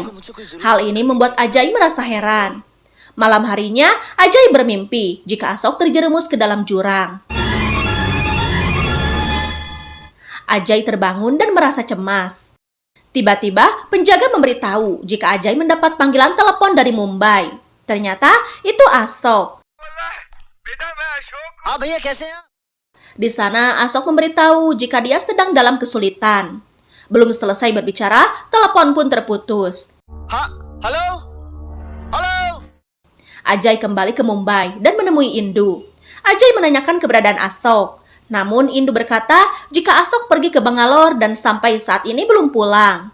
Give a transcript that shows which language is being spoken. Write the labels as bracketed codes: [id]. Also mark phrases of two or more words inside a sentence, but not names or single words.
[id] Hal ini membuat Ajay merasa heran. Malam harinya, Ajay bermimpi jika Asok terjerumus ke dalam jurang. Ajay terbangun dan merasa cemas. Tiba-tiba, penjaga memberitahu jika Ajay mendapat panggilan telepon dari Mumbai. Ternyata itu Asok. [hi] भैया कैसे हैं? [id] Di sana, Asok memberitahu jika dia sedang dalam kesulitan. Belum selesai berbicara, telepon pun terputus. Halo? Halo? Ajay kembali ke Mumbai dan menemui Indu. Ajay menanyakan keberadaan Asok. Namun Indu berkata jika Asok pergi ke Bangalore dan sampai saat ini belum pulang.